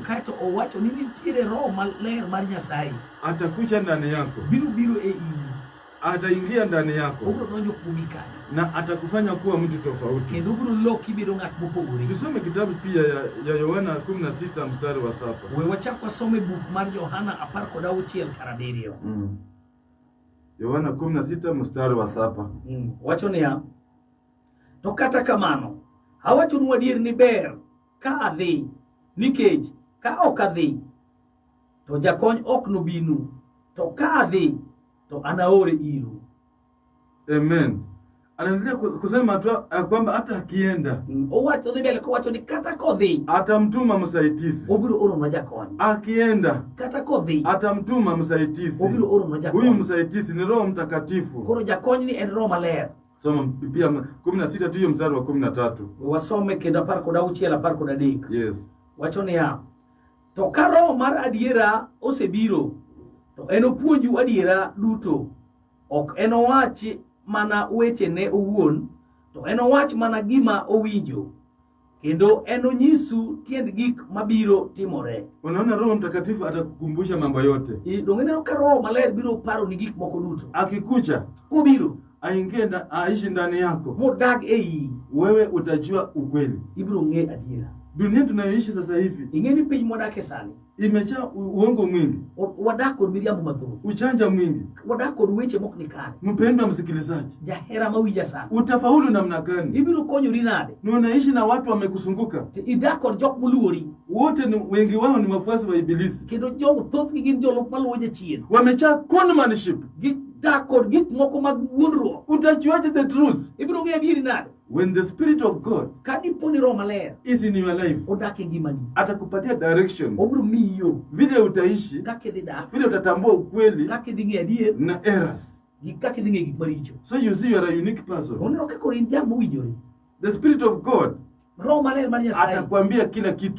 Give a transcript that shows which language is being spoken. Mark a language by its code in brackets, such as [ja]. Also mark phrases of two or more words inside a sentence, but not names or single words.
[luo] kaito owacho ni nitiere roho maler mar Nyasaye [sw] atakuja ndani yako, [luo] biro e iyi. [sw] ataingia ndani yako. [luo] Obro donjo kuomi kanyo. [sw] Na atakufanya kuwa mtu tofauti. [luo] Kendo obro loki bedo ng'at mopogore. [sw] Tusome kitabu pia ya Yohana 16 mstari wa 7. [luo] We wachak wasome buk mar Yohana 16:7. [sw] Yohana 16 mstari wa 7. [luo] Wacho niya, to kata kamano, awachonu adier ni ber ka adhi, nikech ka ok adhi, to jakony ok nobinu, to ka adhi, to anaore iru. Amen. [sw] Anaendelea kusema tu kwamba hata akienda, [luo] owacho dhi mbele kowacho ni kata kodhi, [sw] atamtuma msaidizi. [luo] Obiro oro na jakony. [sw] Akienda, [luo] kata kodhi, [sw] atamtuma msaidizi. [luo] Obiro oro na jakony. [sw] Huyu msaidizi ni Roho Mtakatifu. [luo] Koro jakony ni en Roho Maler. [sw] Soma pia 16 tu hiyo mstari wa 13. [luo] Wasome kendo 16:13. Yes. Wacho niya, to ka Roho mar adiera osebiro, to enopuonju adiera duto. Ok enowachi mana weche ne owuon, to enowach mana gima owinjo, kendo enonyisu tiend gik mabiro timore. [sw] Unaona, Roho Mtakatifu atakukumbusha mambo yote. [luo] Dongene ka Roho Maler biro paro ni gik moko duto. [sw] Akikucha, [luo] kubiro [sw] aingie na aishi ndani yako, [luo] modag ei, [sw] wewe utajua ukweli. [luo] Ibiro ng'e adiera. [sw] Dunia tunayoishi sasa hivi, [luo] ingeni piny modake sani, [sw] imejaa uongo mwingi, [luo] wadak kod miriambo mathoth, [sw] ujanja mwingi, [luo] wadak kod weche mok nikare. [sw] Mpendwa msikilizaji, [luo] jahera mawinja sana, [sw] utafaulu namna gani? [luo] Ibiro konyori nade? [sw] Ni unaishi na watu wamekusunguka, [luo] idak kod jok moluori, [sw] wote ni wengi wao ni wafuasi wa Ibilisi, [luo] kendo jogo thothgi gin jolup maluwo jachien, [sw] wamejaa conmanship, [luo] gidak kod gik moko mag wuondruok. [sw] Utajuaje [en] the truth? [luo] Ibiro ng'e adieri nade? [en] When the Spirit of God [luo] kadiponi Roho Maler [en] is in your life, [luo] odak e ngimani, [sw] atakupatia direction, [luo] obiro miyo [sw] vile utaishi, [luo] kaka idhi dak, [sw] vile utatambua ukweli, [luo] kaka idhi ng'e adier [sw] na errors, [luo] kaka idhi ng'e gik maricho. [en] So you see you are a unique person. [luo] Onero kaka in jal mowinjore. [en] The Spirit of God, [luo] Roho Maler mar Nyasaye, [sw] atakwambia kila kitu,